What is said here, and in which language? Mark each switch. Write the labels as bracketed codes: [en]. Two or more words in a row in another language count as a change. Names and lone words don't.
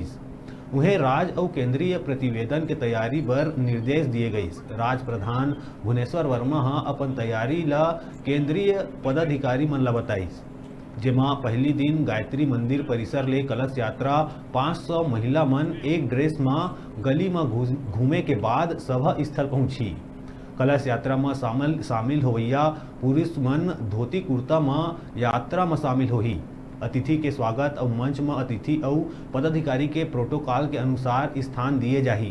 [hne] उन्हें राज और केंद्रीय प्रतिवेदन के तैयारी बर निर्देश दिए गई। राज प्रधान भुवनेश्वर वर्मा अपन तैयारी ला केंद्रीय पदाधिकारी मन ला बताइस, जेमा पहली दिन गायत्री मंदिर परिसर ले कलश यात्रा 500 महिला मन एक ड्रेस में गली में घूमे के बाद सभा स्थल पहुंची। कलश यात्रा में शामिल होवैया पुरुष मन धोती कुर्ता में यात्रा में शामिल होही। अतिथि के स्वागत और मंच में अतिथि और पदाधिकारी के प्रोटोकॉल के अनुसार स्थान दिए जाही।